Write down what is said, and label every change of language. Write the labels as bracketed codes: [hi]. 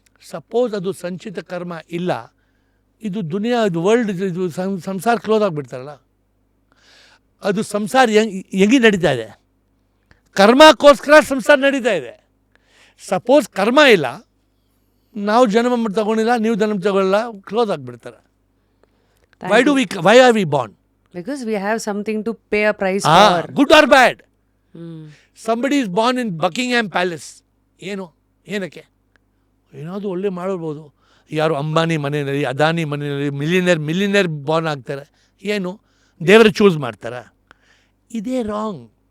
[kn] Suppose ಅದು ಸಂಚಿತ ಕರ್ಮ ಇಲ್ಲ, ಇದು ದುನಿಯಾ, ಇದು ವರ್ಲ್ಡ್, ಇದು ಸಂಸಾರ ಕ್ಲೋಸ್ ಆಗಿಬಿಡ್ತಾರಲ್ಲ. ಅದು ಸಂಸಾರ ಹೆಂಗೆ ನಡೀತಾ ಇದೆ? ಕರ್ಮಕ್ಕೋಸ್ಕರ ಸಂಸಾರ ನಡೀತಾ ಇದೆ. ಸಪೋಸ್ ಕರ್ಮ ಇಲ್ಲ, ನಾವು ಜನ್ಮ ತಗೊಂಡಿಲ್ಲ, ನೀವು ಜನ್ಮ ತಗೊಳ್ಳಲ್ಲ, ಕ್ಲೋಸ್ ಆಗಿಬಿಡ್ತಾರೆ. [en] Why are we born? Because we have something to pay a price for. Good or bad? Somebody is born in Buckingham Palace. ಏನಕ್ಕೆ? [kn] ಏನಾದರೂ ಒಳ್ಳೆ ಮಾಡಿರ್ಬೋದು. ಯಾರು ಅಂಬಾನಿ ಮನೆಯಲ್ಲಿ, ಅದಾನಿ ಮನೆಯಲ್ಲಿ ಮಿಲಿಯನೇರ್ ಬಾರ್ನ್ ಆಗ್ತಾರೆ. ಏನು ದೇವರು ಚೂಸ್ ಮಾಡ್ತಾರ? ಇದೇ ರಾಂಗ್.